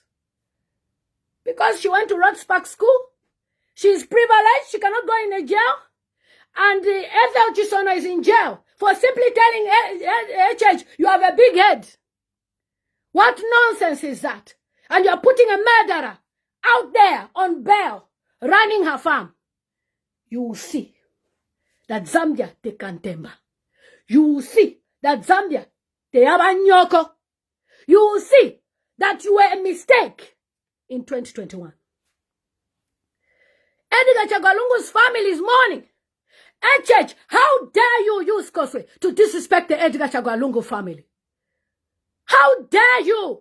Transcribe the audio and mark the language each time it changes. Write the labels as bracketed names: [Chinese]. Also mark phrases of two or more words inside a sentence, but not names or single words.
[English] Because she went to Rodspark School, she's privileged, she cannot go in a jail, and Ethel Chisono is in jail for simply telling HH, you have a big head. What nonsense is that? And you're putting a murderer out there on bail, running her farm. You will see that Zambia [Bemba] te kantemba. [English] You will see that Zambia [Bemba] te abanyoko. [English] You will see that you were a mistake in 2021. Edgar Chagwalungu's family is mourning. HH, how dare you use Koswe to disrespect the Edgar Chagwalungu family? How dare you?